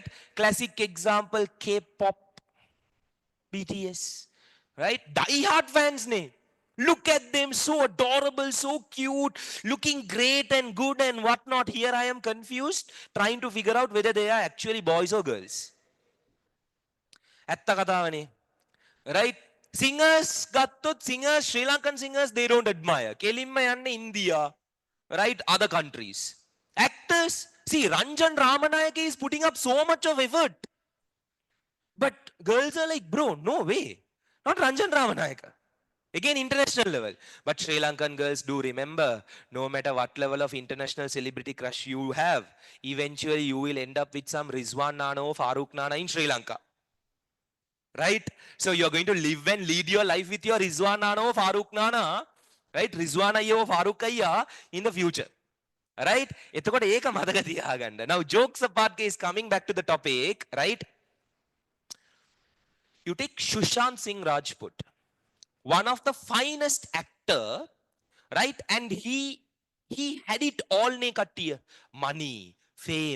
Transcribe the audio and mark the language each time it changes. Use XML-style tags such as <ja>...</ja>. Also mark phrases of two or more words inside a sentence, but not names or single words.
<en>Classic example, K-pop, BTS. Right? Die-hard fans ne. Look at them, so adorable, so cute, looking great and good and whatnot. Here I am confused, trying to figure out whether they are actually boys or girls.</en> <si>ඇත්ත කතාවනේ.</si> <en>Right? Singers, ගත්තොත් singers, Sri Lankan singers, they don't admire.</en> <si>කෙලින්ම යන්නේ</si> <en>India, right? Other countries. Actors, see, Ranjan Ramanayake is putting up so much of effort. But girls are like, bro, no way. Not Ranjan Ramanayaka. Again, international level. But Sri Lankan girls, do remember, no matter what level of international celebrity crush you have, eventually you will end up with some Rizwan Nana or Farooq Nana in Sri Lanka. Right? So you're going to live and lead your life with your Rizwan Nana or Farooq Nana, right? Rizwan Ayya or Farooq Ayya in the future. Right?</en> <si>එතකොට ඒක මතක තියාගන්න.</si> <en>Now, jokes apart, case, coming back to the topic, right? You take Sushant Singh Rajput. one of the finest actor, right? And he had it all nakatiya, money, fame.</en>